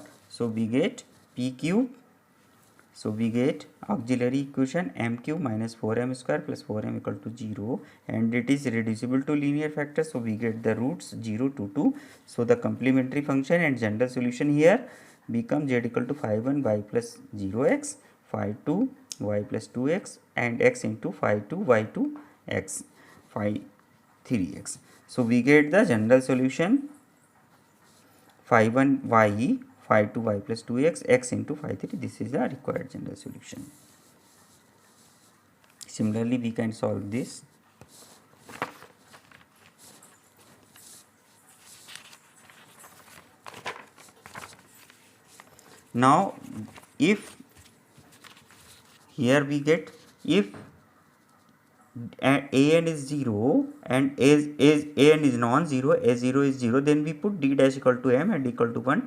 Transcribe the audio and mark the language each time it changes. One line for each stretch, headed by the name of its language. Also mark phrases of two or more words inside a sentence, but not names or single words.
English: So we get p cube. So we get auxiliary equation m cube minus 4m square plus 4m equal to 0, and it is reducible to linear factor. So we get the roots 0 to 2. So the complementary function and general solution here become z equal to phi 1 y plus 0x, phi 2 y plus 2x and x into phi 2 y2 x, phi 3x. So we get the general solution phi 1 y, phi 2 y plus 2x, x into phi 3. This is the required general solution. Similarly, we can solve this. Now, if here we get, if an is 0 and an is non-zero, a0 is 0, then we put d dash equal to m and equal to 1.